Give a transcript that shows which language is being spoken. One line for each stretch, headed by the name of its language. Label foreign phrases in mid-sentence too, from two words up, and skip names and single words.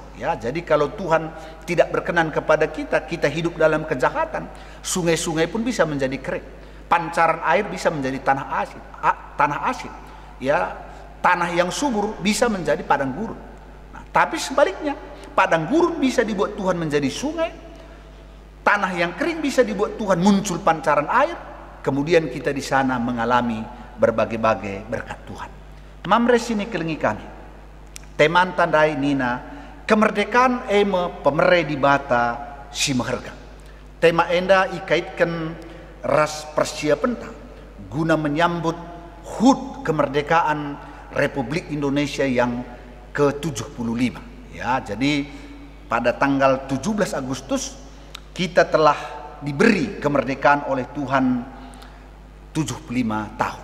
Indonesian: Ya, jadi kalau Tuhan tidak berkenan kepada kita, kita hidup dalam kejahatan, sungai-sungai pun bisa menjadi kering, pancaran air bisa menjadi tanah asin. Ya, tanah yang subur bisa menjadi padang gurun. Nah, tapi sebaliknya, padang gurun bisa dibuat Tuhan menjadi sungai, tanah yang kering bisa dibuat Tuhan muncul pancaran air, kemudian kita di sana mengalami berbagai-bagai berkat Tuhan.
Batak Karo: Mamre sini kelingi kami, teman tandai nina kemerdekaan eme pemere di bata si maharga. Tema enda ikaitkan ras persiapan guna
Indonesian: menyambut HUT kemerdekaan Republik Indonesia yang ke-75. Ya, jadi pada tanggal 17 Agustus kita telah diberi kemerdekaan oleh Tuhan 75 tahun.